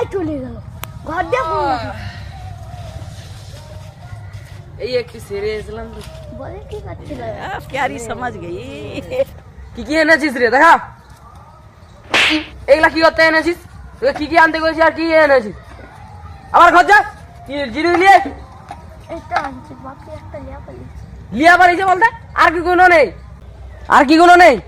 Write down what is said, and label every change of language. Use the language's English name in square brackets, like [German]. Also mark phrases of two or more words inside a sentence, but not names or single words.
[Bangla] নিয়ে গেল ঘর দিয়ে ফোন রাখলো। এই একটু সেরে এসলাম তো। বলে কি করছিল [Hindi] प्यारी समझ गई। [Bangla] কি কি এনেছিস রে দেখা? এগুলা কি করতে এনেছিস? এগুলা কি কি আনতে গেছিস আর কি এনেছিস? আবার ঘর যা। কি জিনিস নিয়ে এটা আনছি বাকি একটা লিয়া পালিয়েছি লিয়া পারিছে বলতে? আর কি কোনো নেই? আর কি কোনো নেই?